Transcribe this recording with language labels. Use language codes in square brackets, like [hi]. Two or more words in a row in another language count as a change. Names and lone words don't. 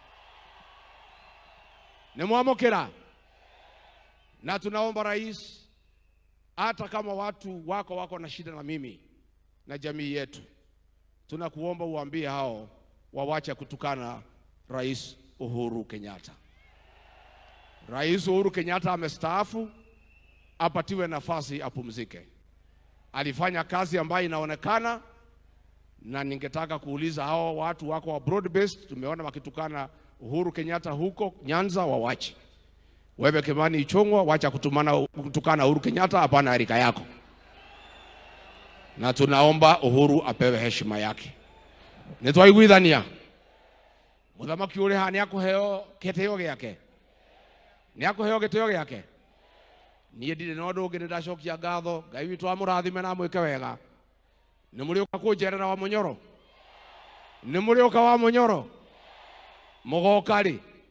[sw] Nimwamũkĩra na tunaomba rais, hata kama watu wako na shida na mimi na jamii yetu, tunakuomba uambie hao wawache kutukana Rais Uhuru Kenyatta. Rais Uhuru Kenyatta amestaafu, apatiwe nafasi apumzike. Alifanya kazi ambayo inaonekana, na ningetaka kuuliza hao watu wako wa [en] broad based, [sw] tumeona wakitukana Uhuru Kenyatta huko Nyanza, wawache. Wewe Kimani Ichung'wa, wacha kutukana Uhuru Kenyatta, hapana rika yako. Na tunaomba Uhuru apewe heshima yake. [ki] Nitwaiguithania mũthamaki ũrĩ ha nĩ akũheo gĩtĩo gĩake, nĩ akũheo gĩtĩo gĩake. Niĩ ndirĩ na ũndũ ũngĩ, nĩndacokia ngatho. Ngai witũ amũrathime na mwĩke wega. Nĩ mũrĩũka kũnjerera wa Mũnyoro, nĩ mũrĩũka wa Mũnyoro mũgoka rĩ?